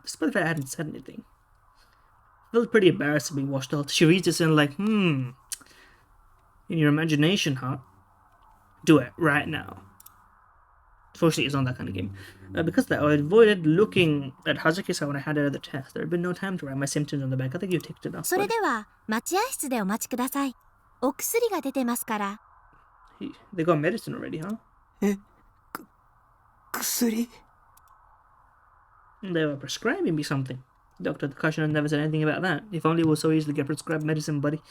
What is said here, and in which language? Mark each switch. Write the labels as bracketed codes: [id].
[en] Despite the fact I hadn't said anything. I felt pretty embarrassed to be washed out. She reads this and like, in your imagination, huh? Do it right now. Fortunately, it's not that kind of game. Because of that, I avoided looking at Hazuki-san when I had another test. There had been no time to write my symptoms on the back. I think you ticked it off. [ja] それでは待合室でお待ちください。お薬が出てますから。 [en] They got medicine already, huh? [ja] 薬 [en] They were prescribing me something. Dr. Takashino never said anything about that. If only it was so easy to get prescribed medicine, buddy.